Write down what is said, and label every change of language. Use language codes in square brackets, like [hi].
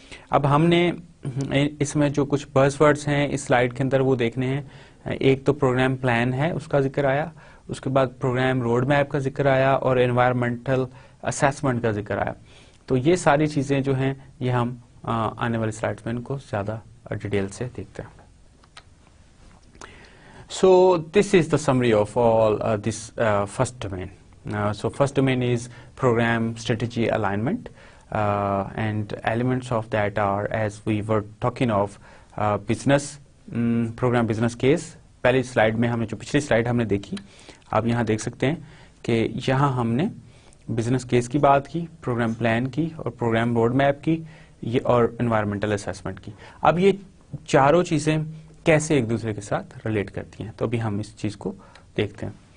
[ur] اب ہم نے اس میں جو کچھ بز ورڈز ہیں اس سلائیڈ کے اندر وہ دیکھنے ہیں. ایک تو پروگرام پلان ہے، اس کا ذکر آیا، اس کے بعد پروگرام روڈ میپ کا ذکر آیا اور انوائرمنٹل اسیسمنٹ کا ذکر آیا. تو یہ ساری چیزیں جو ہیں یہ ہم آنے والے سلائیڈز میں ان کو زیادہ ڈیٹیل سے دیکھتے ہیں. [en] So this is the summary of all this first domain. So first domain is program strategy alignment, and elements of that are, as we were talking of, business program business case. [ur] پہلی slide میں ہم نے جو پچھلی slide ہم نے دیکھی، آپ یہاں دیکھ سکتے ہیں کہ یہاں ہم نے بزنس کیس کی بات کی، پروگرام پلان کی اور پروگرام روڈ میپ کی اور انوائرمنٹل اسیسمنٹ کی. اب یہ چاروں چیزیں کیسے ایک دوسرے کے ساتھ ریلیٹ کرتی ہیں، تو ابھی ہم اس چیز کو دیکھتے ہیں.